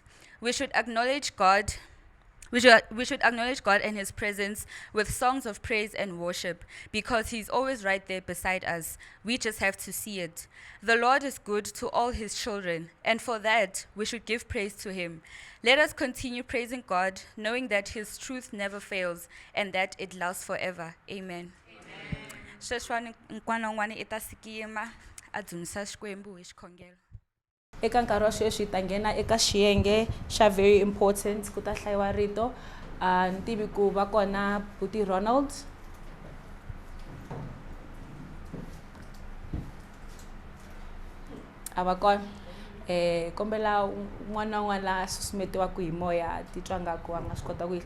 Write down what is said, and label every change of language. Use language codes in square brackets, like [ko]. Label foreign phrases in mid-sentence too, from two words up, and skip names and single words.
[en] We should acknowledge God. We should acknowledge God and his presence with songs of praise and worship because he's always right there beside us. We just have to see it. The Lord is good to all his children, and for that, we should give praise to him. Let us continue praising God, knowing that his truth never fails and that it lasts forever. Amen. [ts] Sweswiwani n'wana wun'wana i ta sikiyima a dzunisa Xikwembu hi xikhongelo. Eka nkarhi wa sweswi hi ta nghena eka xiyenge xa [en] very important [ts] ku ta hlayiwa rito. Ni tivi ku va kona Buti Ronald. A va kona. Kombela n'wana na n'wana a susumetiwaka hi moya titwa ngaku a nga swi kota ku yi.